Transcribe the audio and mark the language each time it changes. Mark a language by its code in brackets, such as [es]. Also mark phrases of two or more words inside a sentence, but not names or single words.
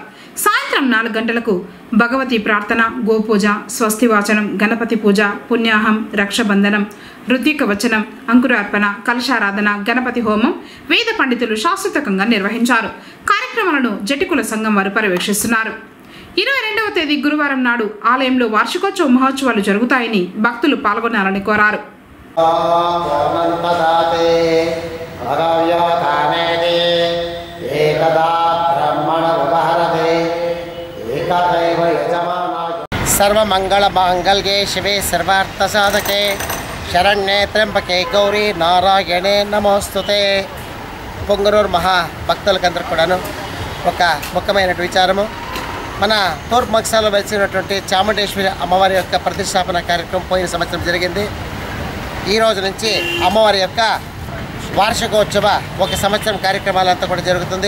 [te] సాయంత్రం 4 గంటలకు భగవతి ప్రార్థన, గోపూజ, స్వస్తివాచనం, గణపతి పూజ, పుణ్యాహం, రక్షబంధనం, ఋతిక వచనం, అంకురార్పణ, కలశారాధన, గణపతి హోమం వేద పండితులు శాస్త్రోక్తంగా నిర్వహించారు. కార్యక్రమాలను జటికుల సంఘం వారు పర్యవేక్షిస్తున్నారు. 22వ తేదీ గురువారం నాడు ఆలయంలో వార్షికోత్సవ మహోత్సవాలు జరుగుతాయని భక్తులు పాల్గొనాలని కోరారు. [sa] सर्वमंगल मांगल्ये शिवे सर्वार्थ साधके शरण्ये त्र्यंबके गौरी नारायणे नमोस्तुते. [te] పొంగనూరు మహా భక్తులకందరూ కూడాను ఒక ముఖ్యమైన విచారము. మన తూర్పు మక్సాలో వెలిసినటువంటి చాముండేశ్వరి అమ్మవారి యొక్క ప్రతిష్టాపన కార్యక్రమం పోయిన సంవత్సరం జరిగింది. ఈ రోజు నుంచి అమ్మవారి యొక్క వార్షికోత్సవ ఒక సంవత్సరం కార్యక్రమాలంతా కూడా జరుగుతుంది.